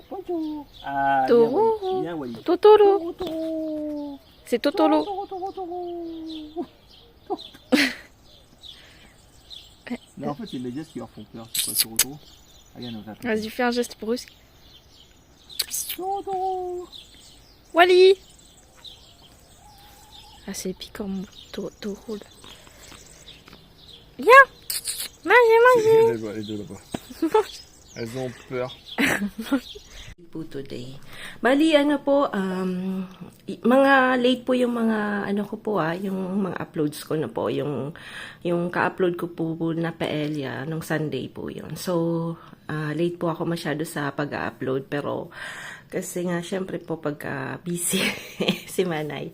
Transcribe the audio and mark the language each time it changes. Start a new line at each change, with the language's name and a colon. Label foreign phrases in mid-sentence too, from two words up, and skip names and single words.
Indonesian: Ah, Tunggu. ya, woi. Tuturo. Si Tuturo.
French: Mais en fait, c'est les gestes qui leur font peur. C'est quoi tunggu? Regarde, on va Vas-y, fais un geste brusque. tunggu. Wally! Ah, c'est piquant, mon taureau, là. Viens! Mange! Les deux là-bas. Elles ont peur.
Filipino: Po today. Bali, ano po, mga late po yung mga, ano ko po yung mga uploads ko na po, yung ka-upload ko po na paella, nung Sunday po yun. So, late po ako masyado sa pag-upload, pero kasi nga, syempre po, pagka busy si Manay.